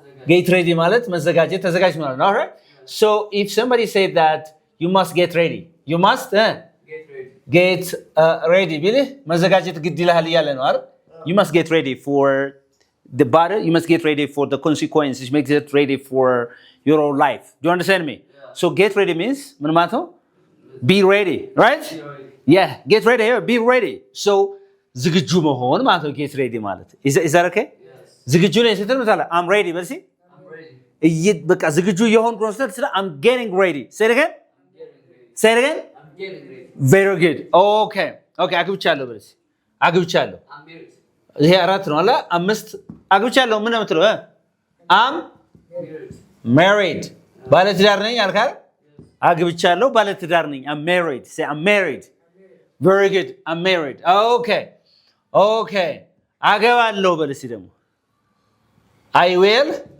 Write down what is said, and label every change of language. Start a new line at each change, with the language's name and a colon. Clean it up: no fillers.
Amharic: Get ready ማለት መዘጋጀት ተዘጋጅ ማለት ነው።
English: All right. So if somebody said that you must get ready. You must get ready
Amharic: ቢልህ መዘጋጀት ግድ ይልሃል እያለ ነው አይደል?
English: You must get ready for the battle. You must get ready for the consequences. Make it ready for your own life. Do you understand me? Yeah. So get ready means
Amharic: ምን ማለት ነው?
English: Be ready, right? Be ready. Yeah, get ready. Be ready. So
Amharic: ዝግጁ መሆን ማለት ነው
English: get ready ማለት. Is that okay? Yes.
Amharic: ዝግጁ ነኝ ስትል ምን ታላ?
English: I'm ready
Amharic: በል እስኪ በቃ ዝግጁ የሆንኩ ነው ስትል
English: I'm getting ready say it again I'm getting ready. very good okay
Amharic: አግብቻለሁ በለስ አግብቻለሁ
English: I'm married.
Amharic: ይሄ አራት ነው አለ አምስት አግብቻለሁ ምን ነው የምትለው I'm married ባለትዳር ነኝ አልካል አግብቻለሁ ባለትዳር ነኝ
English: I'm married say I'm married very good
Amharic: I'm married okay አገባለሁ በለስ ደግሞ I will